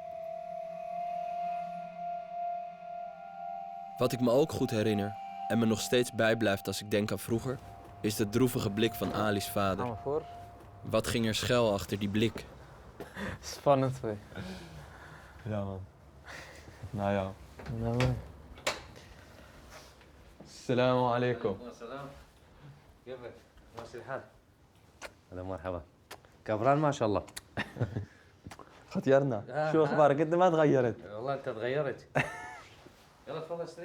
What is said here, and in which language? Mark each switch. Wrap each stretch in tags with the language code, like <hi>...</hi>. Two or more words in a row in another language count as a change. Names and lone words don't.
<nl>Wat ik me ook goed herinner en me nog steeds bijblijft als ik denk aan vroeger, is de droevige blik van Ali's vader. Gaan we voor? Wat ging er schuil achter die blik? Spannend hoor. Ja man. Nou ja. Nou, mooi.</nl> <ar>السلام عليكم. السلام كيفك؟ ماشي الحال؟ هلا مرحبا كبران ما شاء الله غيرنا. شو اخبارك؟ انت ما تغيرت. والله انت تغيرت يلا تفضل اشتري</ar>